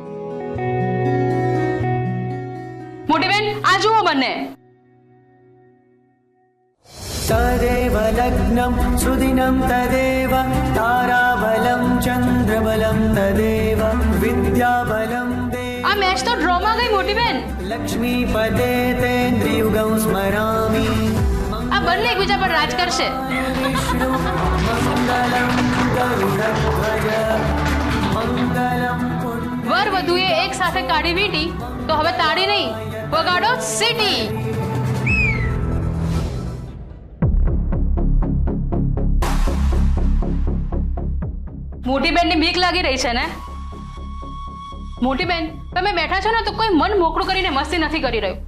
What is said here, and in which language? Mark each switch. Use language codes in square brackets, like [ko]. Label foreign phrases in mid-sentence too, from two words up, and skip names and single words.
[gu] મોટી બેન, આ જુઓ બંને. [sa] तदेव लग्नं सुदिनं तदेव ताराबलं चन्द्रबलं तदेव विद्याबलं देव [gu] આ મેચ તો ડ્રોમાં ગઈ મોટી બેન. [sa] लक्ष्मीपदे तेन्द्रियुगं स्मरामि [gu] આ બંને એકબીજા પર રાજ કરશે. [sa] विष्णु मङ्गलं गरुडध्वज मङ्गलं [gu] વર વધુએ એક સાથે કાઢી વીંટી, તો હવે તાળી નહીં, વગાડો સિટી. મોટી બેનની બીક લાગી રહી છે ને? મોટી બેન, તમે બેઠા છો ને તો કોઈ મન મોકળું કરીને મસ્તી નથી કરી રહ્યું.